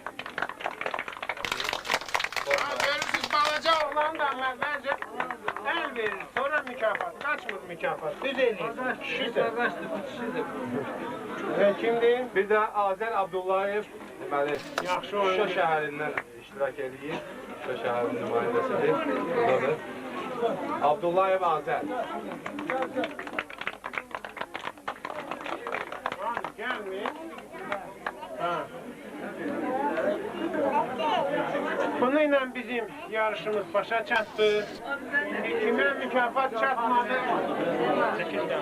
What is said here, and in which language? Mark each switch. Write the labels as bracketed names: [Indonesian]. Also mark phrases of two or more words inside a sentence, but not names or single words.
[Azerbaijani] Görürsünüz balaca oğlan da əvvəlcə əl verir, sonra mükafat, qaçmır mükafat, düz eləyir. Kişidir. Kimdir? Bir də Azər Abdullayev, deməli, Yaxşı Şuşa oyuncu. şəhərindən iştirak edir. Şuşa şəhərinin nümayəndəsidir. Buradadır. Abdullayev Azər. Gelmeyin. Ha. Bununla bizim yarışımız başa çattı. Kime mükafat çatmadı? [Turkish] Çekil gel.